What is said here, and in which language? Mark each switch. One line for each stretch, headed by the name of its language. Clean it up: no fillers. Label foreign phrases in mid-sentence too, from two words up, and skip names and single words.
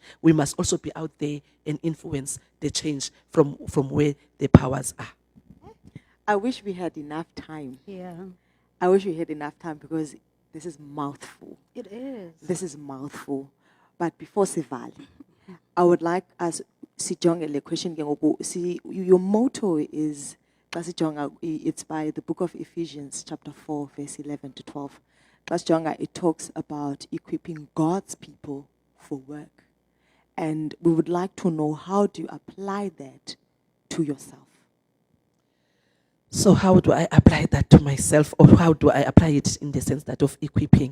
English: We must also be out there and influence the change from where the powers are. I wish we had enough time. Yeah, I wish we had enough time because this is mouthful. it is. This is mouthful. But before Sivali, I would like us
Xhosa: sijonge le question ke ngoku.
English: See, your motto is
Xhosa: xa sijonga,
English: it's by the book of Ephesians chapter 4 verse 11 to 12.
Xhosa: Xa sijonga,
English: it talks about equipping God's people for work. And we would like to know, how do you apply that to yourself? So how do I apply that to myself, or how do I apply it in the sense that of equipping?